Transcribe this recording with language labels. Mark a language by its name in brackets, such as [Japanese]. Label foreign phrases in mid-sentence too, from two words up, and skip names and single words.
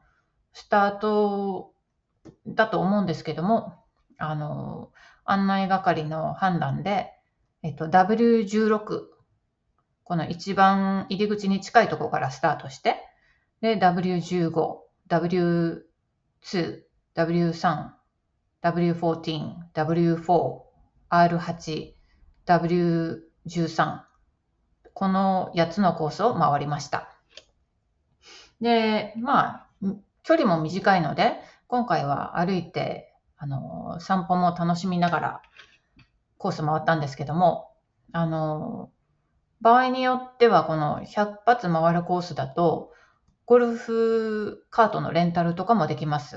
[Japanese] スタートだと思うんですけども、案内係の判断で、W16、この一番入り口に近いところからスタートして、で、W15、W2、W3、W14、W4、R8、W13、この8つのコースを回りました。で、距離も短いので、今回は歩いて、散歩も楽しみながらコース回ったんですけども、場合によってはこの100発回るコースだと、ゴルフカートのレンタルとかもできます。